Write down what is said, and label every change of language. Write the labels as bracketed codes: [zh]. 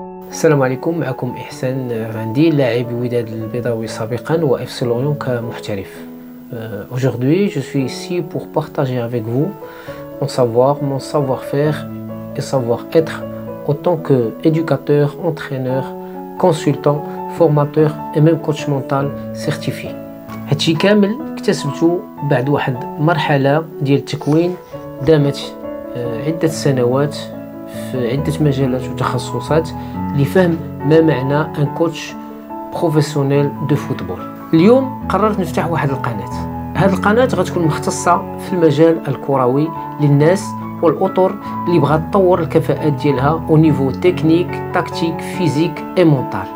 [ar] السلام عليكم، معكم إحسان غندي، لاعب وداد البيضاوي سابقا وإف سي لوريون كمحترف. [fr] Aujourd'hui, je suis ici pour partager avec vous mon savoir, mon savoir-faire et savoir-être en tant qu'éducateur, entraîneur, consultant, formateur et même coach mental certifié. [ar] هادشي كامل اكتسبته بعد واحد مرحلة ديال التكوين دامت عدة سنوات في عدة مجالات وتخصصات لفهم ما معنى ان [fr] كوتش بروفيسيونيل دو فوتبول. [ar] اليوم قررت نفتح واحد القناة. هذه القناة غتكون مختصة في المجال الكروي للناس والاطر اللي بغات تطور الكفاءات ديالها [fr] او نيفو تكنيك، تاكتيك، فيزيك اي مونتال.